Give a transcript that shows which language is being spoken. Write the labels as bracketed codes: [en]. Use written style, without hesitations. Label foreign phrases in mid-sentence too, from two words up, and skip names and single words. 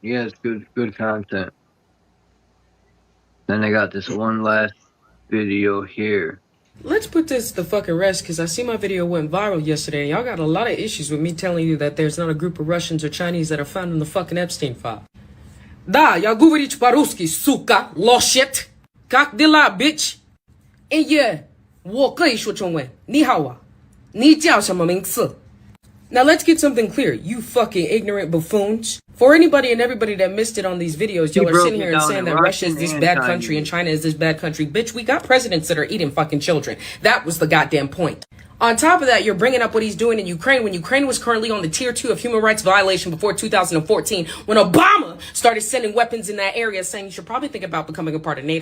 [en] Yeah, it's good content. Then I got this one last video here. Let's put this to fucking rest, because I see my video went viral yesterday, and y'all got a lot of issues with me telling you that there's not a group of Russians or Chinese that are found in the fucking Epstein file. [ru] Да, я говорить по-русски, сука, лошадь. Как дела, bitch? И yeah, [zh] 我可以说中文。你好啊，你叫什么名字? [en] Now let's get something clear, you fucking ignorant buffoons. For anybody and everybody that missed it on these videos, y'all are sitting here and saying that Russia is this bad country and China is this bad country. Bitch, we got presidents that are eating fucking children. That was the goddamn point. On top of that, you're bringing up what he's doing in Ukraine when Ukraine was currently on the tier 2 of human rights violation before 2014, when Obama started sending weapons in that area, saying you should probably think about becoming a part of NATO.